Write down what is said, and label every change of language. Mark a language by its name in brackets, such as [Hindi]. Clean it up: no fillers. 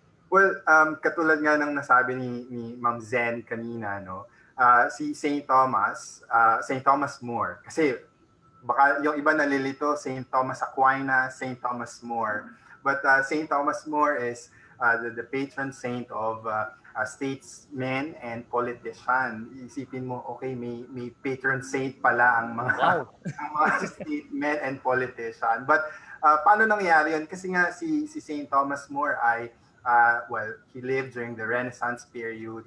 [Filipino] Well, katulad nga ng nasabi ni Ma'am Zen kanina, no? Si St. Thomas More. Kasi baka yung iba nalilito, St. [English] Thomas Aquinas, St. Thomas More. But St. Thomas More is the patron saint of statesmen and politician. [Filipino] Isipin mo, okay, may patron saint pala ang mga, ang mga [English] statesmen and politician. [Filipino] But paano nangyari yun? Kasi nga si St. [English] Thomas More [Filipino] ay, [English] he lived during the Renaissance period.